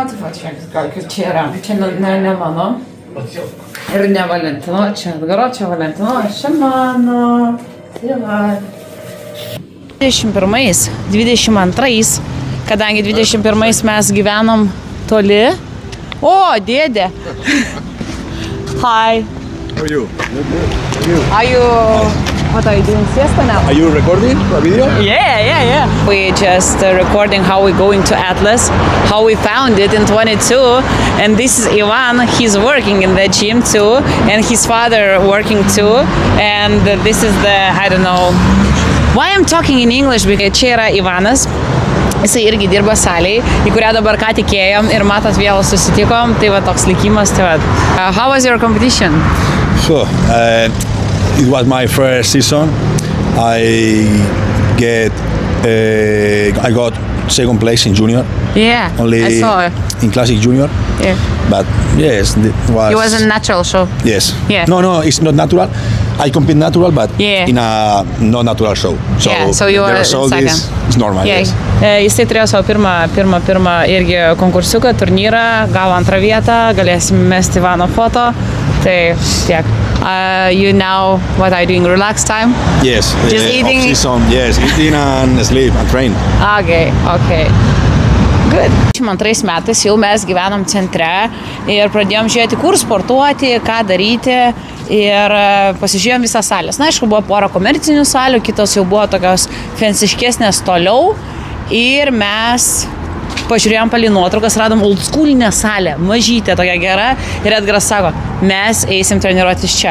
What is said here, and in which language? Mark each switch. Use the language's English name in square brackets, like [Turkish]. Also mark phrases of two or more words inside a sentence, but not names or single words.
[Lithuanian] Taip pat čia yra. Čia ne mano. Ir ne Valentino. Čia Edgaro, čia Valentino. Čia mano. Tai va. 21, 22, kadangi 21 mes gyvenom toli. O, dėdė. [English] Hi. How are you? Are you... What are you doing siesta now? Are you recording a video? Yeah. We just recording how we going to Atlas, how we found it in 22, and this is Ivan. He's working in the gym too, and his father working too, and this is the, I don't know, why I'm talking in English, because [Lithuanian] čia yra Ivanas. Jisai irgi dirba salėje, į kurią dabar ką tikėjom ir matot vėl susitikom, tai va toks likimas, tai va. [English] How was your competition? So, it was my first season. I got second place in junior. Yeah, only I saw it. In classic junior. Yeah. But yes, it was a natural show. Yes. Yeah. No, it's not natural. I compete natural, but in a not natural show. So, yeah, so you the result is normal. Yeah. Yes. [Lithuanian] Jisai turėjo savo pirmą irgi konkursiuką, turnyrą, gavo antrą vietą, galėsim mesti Ivano foto. Tai tiek. [English] You now, what are you doing? Relax time? Yes. Just eating? Off-season, yes, eating and sleep and train. Okay. Good. [Lithuanian] 22 metais jau mes gyvenom centre ir pradėjom žiūrėti, kur sportuoti, ką daryti ir pasižiūrėjom visą salės. Na, aišku, buvo pora komercinių salių, kitos jau buvo tokios fansiškesnės toliau ir mes pažiūrėjom palei nuotraukas, radom oldschoolinę salę, mažytę, tokia gera ir Edgaras sako, mes eisim treniruotis čia.